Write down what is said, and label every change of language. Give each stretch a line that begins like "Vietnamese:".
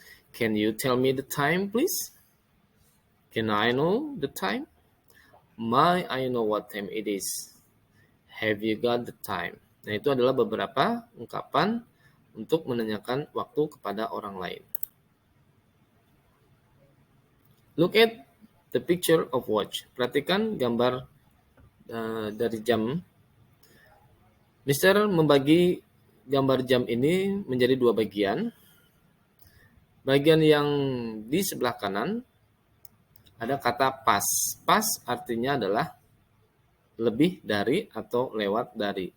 English: Can you tell me the time, please? Can I know the time? May I know what time it is? Have you got the time?
Indonesian: Nah, itu adalah beberapa ungkapan untuk menanyakan waktu kepada orang lain.
English: Look at the picture of watch.
Indonesian: Perhatikan gambar dari jam. Mister membagi gambar jam ini menjadi dua bagian. Bagian yang di sebelah kanan ada kata pas. Pas artinya adalah lebih dari atau lewat dari.